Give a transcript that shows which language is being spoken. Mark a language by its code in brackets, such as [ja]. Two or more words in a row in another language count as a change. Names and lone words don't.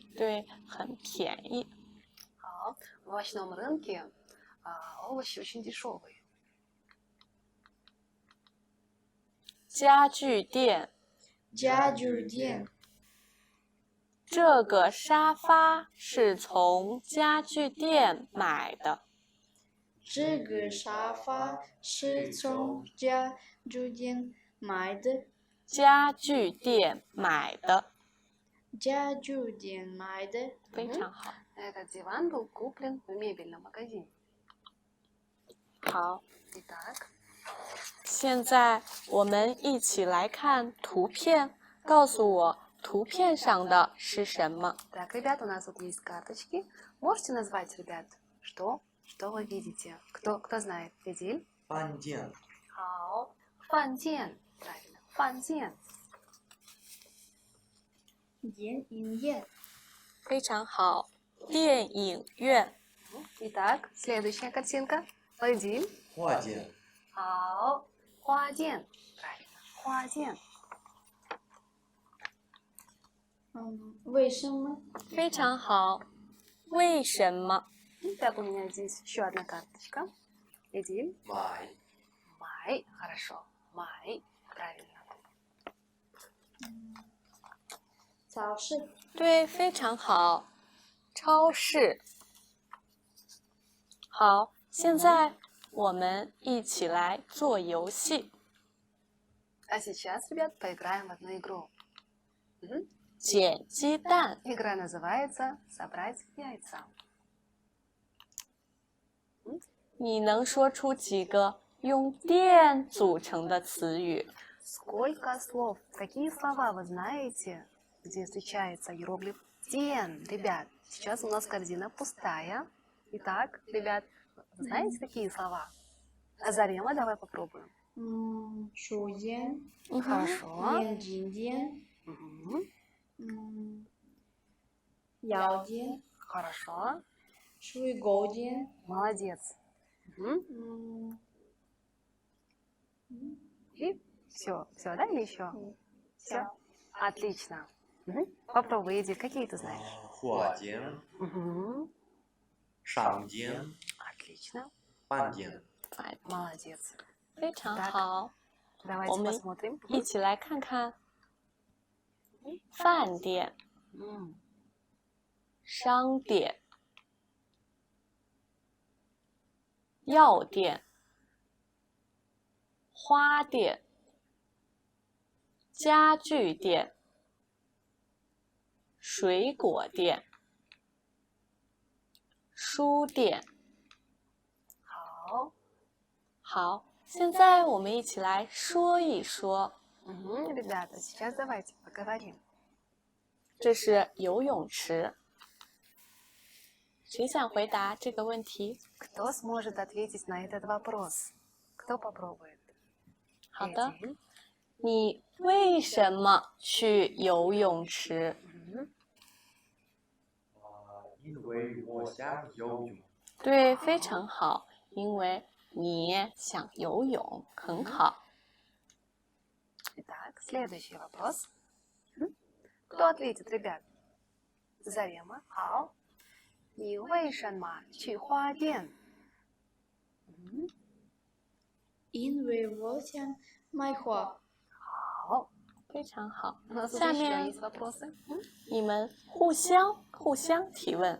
[zh] 对，很便宜。 [ru] В овощном рынке овощи очень дешевые. [zh] 家具店，家具店，这个沙发是从家具店买的。这个沙发是从家具店买的。家具店买的，家具店买的。非常好。 [ru] Этот диван был куплен в мебельном магазине. [zh] 好， [ru] Итак, [zh] 现在我们一起来看图片，告诉我图片上的是什么？ [ru] так, ребят, у нас тут есть карточки. Можете назвать, ребят, что вы видите? Кто знает? Федиль? [zh] 饭店，好，饭店，правильно, 饭店。电影院，非常好。电影院， [ru] Итак, следующая картинка. Федиль. [zh] 花店，好，花店，правильно, 花店。为什么？非常好。为什么？ [ru] Так, у меня здесь еще одна карточка. Эдиль. [zh] 买， [ru] Май, хорошо, май, правильно. [zh] 超市，对，非常好。超市。好，现在我们一起来做游戏。 [ru] А сейчас, ребят, поиграем в одну игру. [zh] 捡鸡蛋。 [ru] Игра называется «Собрать яйца». [zh] 你能说出几个用电组成的词语？ [ru] Сколько слов? Какие слова вы знаете, где встречается иероглиф «ден»? Ребят, сейчас у нас корзина пустая. Итак, ребят, знаете такие слова? Азарема, давай попробуем. [zh] 书店， [ru] Хорошо. [zh] 眼镜店， Мгм. 药店， [ru] Хорошо. [zh] 水果店， [ru] Молодец. Мгм. И все, да, или еще? Все. Отлично. Попробуй, Эдиль, какие ты знаешь? [zh] 花店， Мгм. 商店， [ru] Отлично. [zh] 饭店， [ru] Молодец. [zh] 非常好。 [ru] Давайте [zh] 我们 [ru] посмотрим. [zh] 一起来看看饭店、 商店、 药店、花店、家具店、水果店、书店。好。好，现在我们一起来说一说。 [ru] Ребята, сейчас давайте поговорим. [zh] 这是游泳池。谁想回答这个问题？ [ru] Кто сможет ответить на этот вопрос? Кто попробует? [zh] 好的， [ru] Эдиль. [zh] 你为什么去游泳池？因为我想游泳。对，非常好，因为你想游泳，很好。 [ru] Итак, следующий вопрос. Кто ответит, ребят? Зарема. [zh] 好。你为什么去花店？因为我想买花。好。非常好。 [ru] У нас [zh] 下 [ru] уже еще [zh] 面 [ru] есть вопросы. [zh] 你们互相提问。